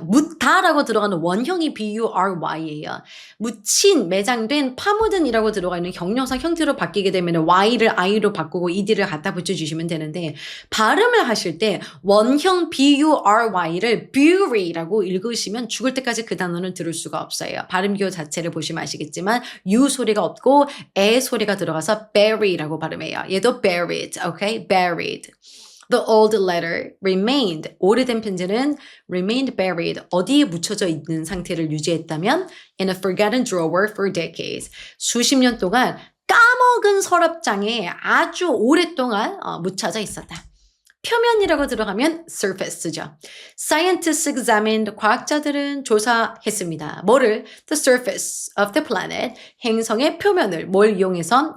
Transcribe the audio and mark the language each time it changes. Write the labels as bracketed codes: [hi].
[ko] 묻다라고 들어가는 원형이 B-U-R-Y예요. 묻힌, 매장된, 파묻은이라고 들어가 있는 형용사 형태로 바뀌게 되면 Y를 I로 바꾸고 ED를 갖다 붙여주시면 되는데 발음을 하실 때 원형 B-U-R-Y를 bury라고 읽으시면 죽을 때까지 그 단어는 들을 수가 없어요. 발음 기호 자체를 보시면 아시겠지만 U 소리가 없고 에 소리가 들어가서 bury라고 발음해요. [en] 얘도 buried. Okay, buried. The old letter remained. [ko] 오래된 편지는 [en] remained buried. [ko] 어디에 묻혀져 있는 상태를 유지했다면 [en] in a forgotten drawer for decades. [ko] 수십 년 동안 까먹은 서랍장에 아주 오랫동안 묻혀져 있었다. 표면이라고 들어가면 surface죠. [en] Scientists examined, [ko] 과학자들은 조사했습니다. 뭐를? [en] The surface of the planet, [ko] 행성의 표면을 뭘 이용해서?